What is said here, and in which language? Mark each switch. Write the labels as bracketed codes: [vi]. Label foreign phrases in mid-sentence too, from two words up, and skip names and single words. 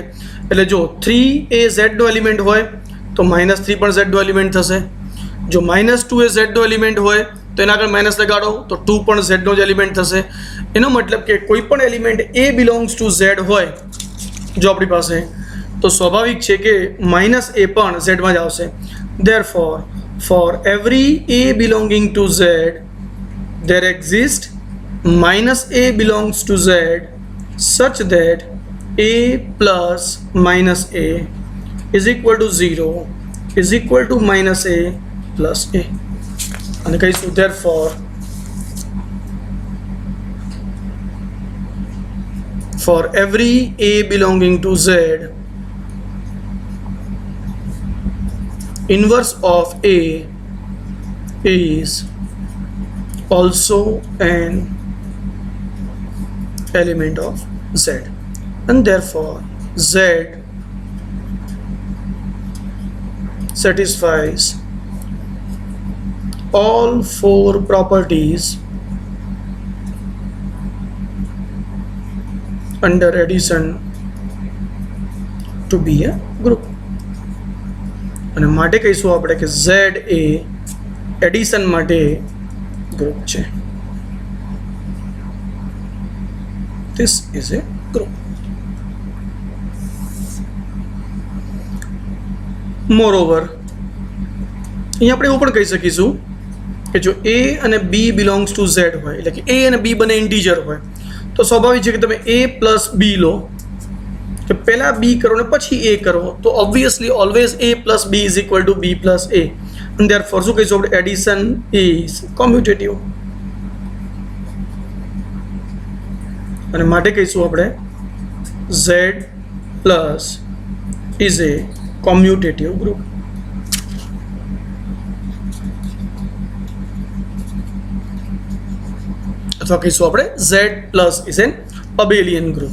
[gu] એટલે જો 3 એ Z નો એલિમેન્ટ હોય તો -3 પણ Z નો એલિમેન્ટ થશે. જો -2 એ Z નો એલિમેન્ટ હોય તો એના આગળ માઇનસ લગાડો તો 2 પણ Z નો જ એલિમેન્ટ થશે. એનો મતલબ કે કોઈ પણ [en] element A belongs to Z [gu] હોય જો આપણી પાસે, તો સ્વાભાવિક છે કે -a પણ Z માં જ આવશે. [en] Therefore for every A belonging to Z there exists -a belongs to Z such that A plus -a is equal to 0 is equal to -a plus a. [gu] અને કહીશું [en] therefore for every A belonging to Z inverse of A is also an element of Z, and therefore Z satisfies all 4 properties under addition to be a group. [gu] અને માટે કહીશું આપણે કે Z એ એડિશન માટે ગ્રુપ છે. [en] This is a group. Moreover, [gu] અહીંયા આપણે એવું પણ કહી શકીશું કે જો A અને B [en] belongs to Z [gu] હોય, એટલે કે A અને B બંને ઇન્ટીજર હોય, તો સ્વાભાવિક છે કે તમે [en] A plus B [gu] લો, કે પહેલા B કરો ને પછી A કરો, તો [en] obviously always A plus B is equal to B plus A, and therefore [gu] શું કહીશું આપણે? [en] addition is commutative. [gu] અને માટે કહીશું આપણે [en] Z plus is a commutative group. [gu] અથવા કહીશું આપણે [en] Z plus is an abelian group.